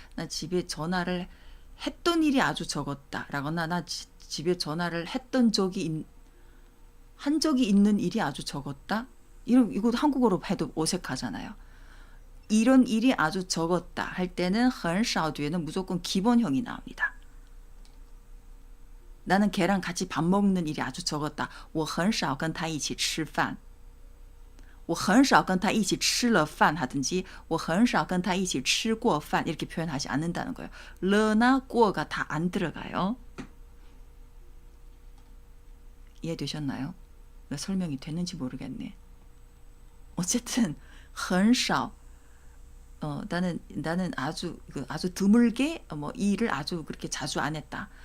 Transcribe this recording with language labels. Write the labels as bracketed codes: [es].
[ko] 나 집에 전화를 했던 일이 아주 적었다라거나 나 집에 전화를 한 적이 있는 일이 아주 적었다. 이거 한국어로 해도 어색하잖아요. 이런 일이 아주 적었다 할 때는 很少 뒤에는 무조건 기본형이 나옵니다. 나는 걔랑 같이 밥 먹는 일이 아주 적었다. [zh] 我很少跟他一起吃饭我很少跟他一起吃了饭 [ko] 하든지 [zh] 我很少跟他一起吃过饭 [ko] 이렇게 표현하지 않는다는 거예요. 러나 꼬어가 다 안 들어가요. 이해되셨나요? 설명이 됐는지 모르겠네. 어쨌든 很少 나는 아주 드물게 일을 아주 그렇게 자주 안 했다.